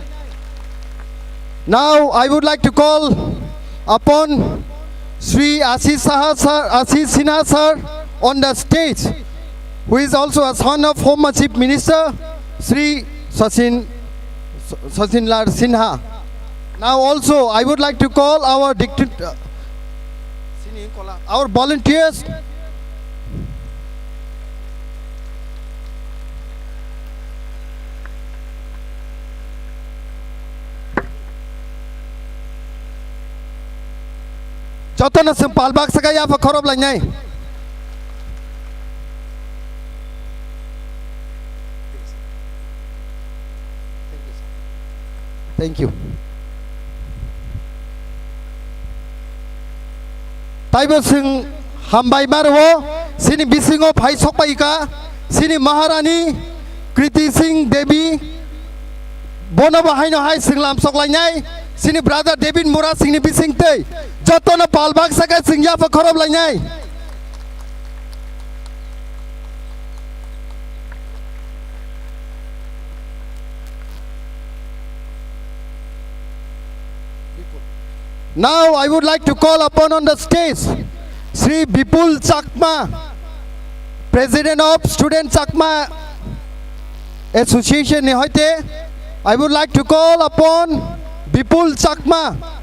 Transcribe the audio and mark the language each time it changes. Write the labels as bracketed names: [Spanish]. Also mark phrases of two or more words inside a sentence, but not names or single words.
[English] Now I would like to call upon Sri Ashish Sinha sir on the stage, who is also a son of Home Chief Minister Sri Sachin Lal Sinha. Now also I would like to call our our volunteers. [Kok Borok] Joto na sing palbak sakai afa khorob lainai. [English] Thank you. [Kok Borok] Taibo sing hambai marwo sini bisingo phai sokpai ka sini Maharani Kriti Singh Devi bono bahai no hai sing lam sok lainai sini brother David Mura sing ni bising tei joto na palbak sakai sing ya fa khorob lainai. [English] Now I would like to call upon on the stage Sri Bipul Chakma, President of Student Chakma Association ni hoite. I would like to call upon Bipul Chakma.